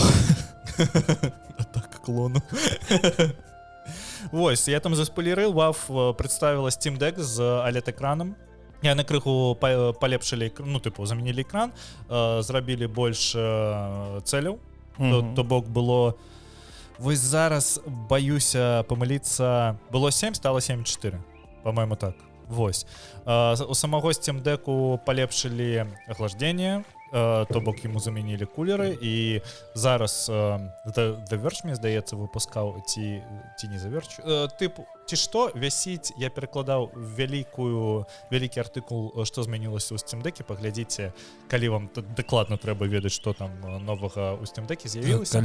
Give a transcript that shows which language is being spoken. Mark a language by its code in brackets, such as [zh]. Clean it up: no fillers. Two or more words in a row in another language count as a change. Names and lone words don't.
[be] Атака «Клону». Вось, я там заспойлерыў, Valve прадставіла Steam Deck з OLED-экранам. Яны крыху палепшылі, ну, тыпу, заменілі экран, зрабілі больш цэляў. То бок было... Вось зараз, баюся памыліцца, было 7, стало 7.4. По-моему, так. Вось. У самого Steam Deck'у палепшылі ахлаждение, то бок ему заменілі кулеры, і зараз The Verge, мне здаецца, выпускаў, ці не The Verge, тыпу, ці што, вісіць, я перакладаў вялікі артыкул, што змянілася ў Steam Deck'е, паглядзіце, калі вам дакладна трэба ведаць, што там новага ў Steam Deck'е з'явілася.